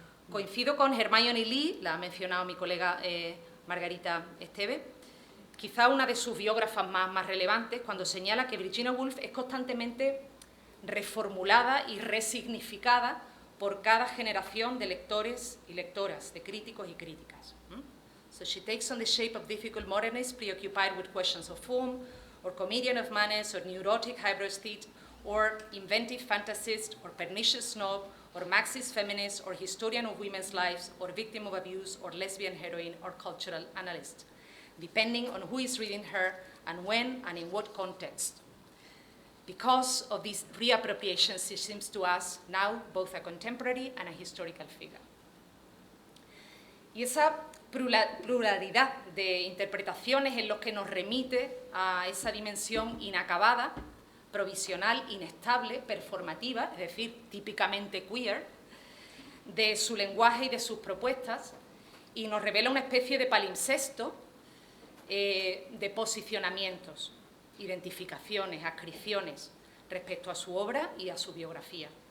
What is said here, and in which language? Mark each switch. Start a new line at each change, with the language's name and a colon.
Spanish: coincido con Hermione Lee, la ha mencionado mi colega Margarita Esteve, quizá una de sus biógrafas más relevantes, cuando señala que Virginia Woolf es constantemente reformulada y resignificada por cada generación de lectores y lectoras, de críticos y críticas.
English: So she takes on the shape of difficult modernists preoccupied with questions of form, or comedian of manners, or neurotic hybridist, or inventive fantasist, or pernicious snob, or Marxist feminist, or historian of women's lives, or victim of abuse, or lesbian heroine, or cultural analyst, depending on who is reading her and when and in what context. Because of this reappropriation, she seems to us now both a contemporary and a historical figure.
Spanish: Y esa pluralidad de interpretaciones es lo que nos remite a esa dimensión inacabada, provisional, inestable, performativa, es decir, típicamente queer, de su lenguaje y de sus propuestas, y nos revela una especie de palimpsesto de posicionamientos, identificaciones, adscripciones respecto a su obra y a su biografía.